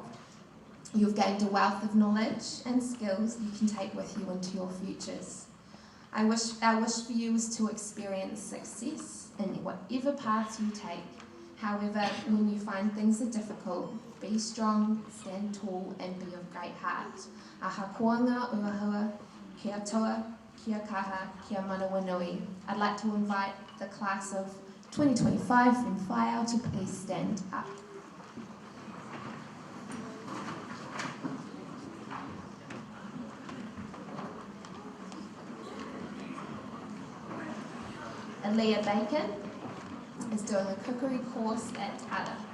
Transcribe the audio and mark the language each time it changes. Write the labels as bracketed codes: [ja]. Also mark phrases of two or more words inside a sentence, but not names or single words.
[en] You've gained a wealth of knowledge and skills you can take with you into your futures. Our wish for you is to experience success in whatever path you take, However, when you find things are difficult, be strong, stand tall, and be of great heart. [mi] Aha koanga uahua, kia toa, kia kaha, kia manawa nui. [en] I'd like to invite the class of 2025 from Whaiau to please stand up. Aaliyah Bacon is doing a cookery course at Ada.